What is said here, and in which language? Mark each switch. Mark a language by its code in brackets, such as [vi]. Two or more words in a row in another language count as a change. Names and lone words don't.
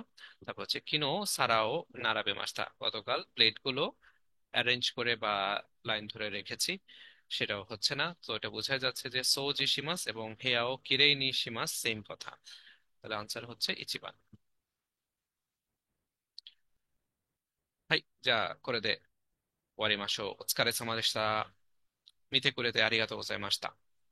[bn] তারপর হচ্ছে [ja] 昨日皿を並べました, [bn] গতকাল প্লেটগুলো অ্যারেঞ্জ করে বা লাইন ধরে রেখেছি, সেটাও হচ্ছে না। তো এটা বোঝা যাচ্ছে যে [ja] 掃除します [bn] এবং [ja] 部屋をきれいにします [bn] সেম কথা, তাহলে আনসার হচ্ছে ইচিবান। [ja] হাই, [bn] যা করে দে। [ja] 終わりましょう。お疲れ様でした。見てくれてありがとうございました。